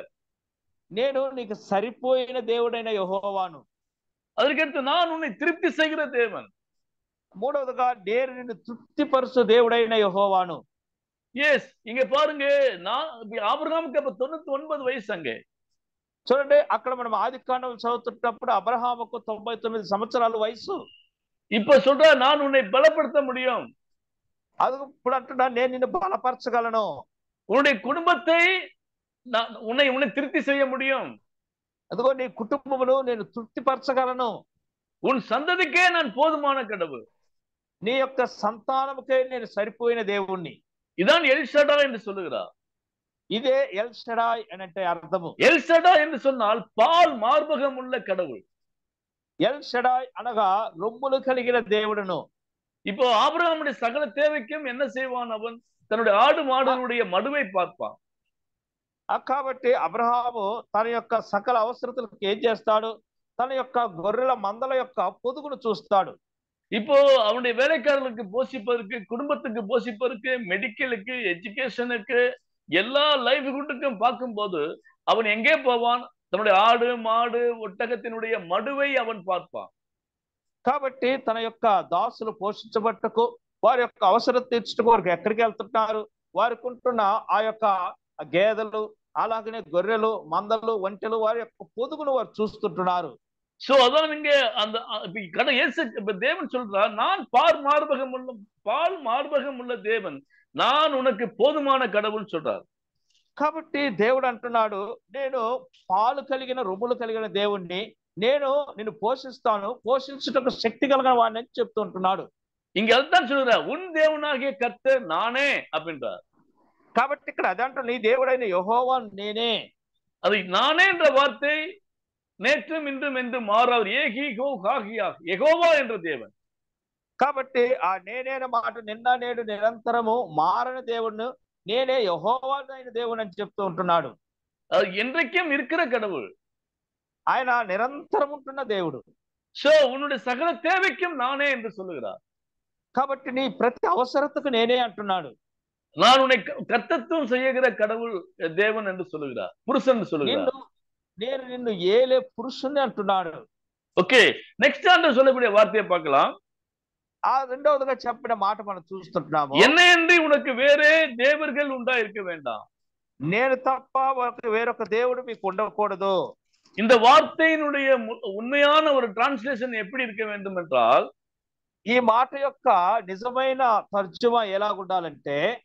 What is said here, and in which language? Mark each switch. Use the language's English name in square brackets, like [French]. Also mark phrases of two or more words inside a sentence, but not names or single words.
[Telugu] నేను నీకు సరిపోయిన దేవుడైన యెహోవాను. [Tamil] அதுக்கடுத்து நான் உன்னை திருப்தி செய்கிற தேவன். [Telugu] మూడవదిగా నేను నిన్ను తృప్తిపరచు దేవుడైన యెహోవాను. [Tamil] எஸ், இங்க பாருங்க, ஆபிரகாமுக்கு அப்ப 99 வயசு. அங்க [Telugu] చూడండి, అక్కడ మనం ఆదికాండం చదువుతున్నప్పుడు అబ్రహాముకు 99 సంవత్సరాల వయసు. [Tamil] இப்ப சொல்ற நான் உன்னை பலப்படுத்த முடியும். [Telugu] అది ఇప్పుడు అంటున్నా నేను నిన్ను బలపరచగలను. [Tamil] உன்னுடைய குடும்பத்தை உன்னை திருப்தி செய்ய முடியும். [Telugu] అదిగో నీ కుటుంబమును నేను తృప్తిపరచగలను. [Tamil] உன் சந்ததிக்கே நான் போதுமான கடவுள். [Telugu] నీ యొక్క సంతానముకే నేను సరిపోయిన దేవుణ్ణి. [Tamil] இதான் எல் ஷடா என்று சொல்லுகிறார். [Telugu] ఇదే ఎల్ షడాయ్ అంటే అర్థము. [Tamil] எல் ஷடா என்று சொன்னால் பால் மார்பகம் உள்ள கடவுள். [Telugu] ఎల్ షడాయ్ అనగా రొమ్ములు కలిగిన దేవుడును. [Tamil] இப்போ ஆபிரகாமுடைய சகல தேவைக்கும் என்ன செய்வான்? அவன் தன்னுடைய ஆடு மாடுகளுடைய மடுவை பார்ப்பான். [Telugu] కాబట్టి అబ్రహాము తన యొక్క సకల అవసరతలకు ఏం చేస్తాడు? తన యొక్క గొర్రెల మందల యొక్క పొదుగును చూస్తాడు. [Tamil] இப்போ அவனுடைய வேலைக்காரர்களுக்கு போஷிப்பதற்கு, குடும்பத்துக்கு போஷிப்பதற்கு, மெடிக்கலுக்கு, எஜுகேஷனுக்கு, எல்லா லைவ்ஹுட்டுக்கும் பார்க்கும்போது அவன் எங்கே போவான்? தன்னுடைய ஆடு மாடு ஒட்டகத்தினுடைய மடுவை அவன் பார்ப்பான். [Telugu] కాబట్టి తన యొక్క దాసులు పోషించబట్టకు, వారి యొక్క అవసరం తీర్చుటకు వారికి ఎక్కడికి వెళ్తున్నారు? వారికి ఉంటున్న ఆ యొక్క గేదెలు, అలాగనే గొర్రెలు, మందలు, ఒంటెలు, వారి యొక్క పొదుగును వారు చూస్తుంటున్నారు. [Tamil] சோ அதான் இங்க அந்த தேவன் சொல்றார், நான் பால் மார்பகம் உள்ள தேவன், நான் உனக்கு போதுமான கடவுள் சொல்றார். [Telugu] కాబట్టి దేవుడు అంటున్నాడు, నేను పాలు కలిగిన రొమ్ములు కలిగిన దేవుణ్ణి, నేను నిన్ను పోషిస్తాను, పోషించుటకు శక్తి కలిగిన వాడిని అని చెప్తూ ఉంటున్నాడు. [Tamil] இங்க அதுதான் சொல்ற, உன் தேவனாகிய கர்த்தர் நானே அப்படின்றார். [Telugu] కాబట్టి ఇక్కడ అదంటూ నీ దేవుడైన యెహోవా నేనే. [Tamil] அது நானே என்ற வார்த்தை நேற்றும் இன்றும் என்று மாறாது. యెహోవా என்ற தேவன். [Telugu] కాబట్టి ఆ నేనే మాట నిన్న నేడు నిరంతరము మారని దేవుణ్ణి, నేనే యెహోవా అయిన దేవుని అని చెప్తూ ఉంటున్నాడు. [Tamil] அது என்றைக்கும் இருக்கிற கடவுள். [Telugu] ఆయన నిరంతరం ఉంటున్న దేవుడు. [Tamil] சோ உன்னுடைய சகல தேவைக்கும் நானே என்று சொல்லுகிறார். [Telugu] కాబట్టి నీ ప్రతి అవసరతకు నేనే అంటున్నాడు. [Tamil] நான் உன்னை கர்த்தத்துவம் செய்கிற கடவுள் தேவன் என்று சொல்லுகிறார், புருஷன் என்று சொல்லுகிறார். [Telugu] నేను నిన్ను ఏలే పురుషుని అంటున్నాడు. [English] OK, next [Tamil] ஆண்டு சொல்லக்கூடிய வார்த்தையை பார்க்கலாம். [Telugu] ఆ రెండవదిగా చెప్పిన మాట మనం చూస్తుంటున్నాము. [Tamil] என்னையன்றி உனக்கு வேறே தேவர்கள் உண்டா இருக்க வேண்டாம். [Telugu] నేను తప్ప వేరొక దేవుడు మీకు ఉండకూడదు. [Tamil] இந்த வார்த்தையினுடைய உண்மையான ஒரு டிரான்ஸ்லேஷன் எப்படி இருக்க வேண்டும் என்றால், [Telugu] ఈ మాట యొక్క నిజమైన తర్జుమా ఎలాగుండాలంటే,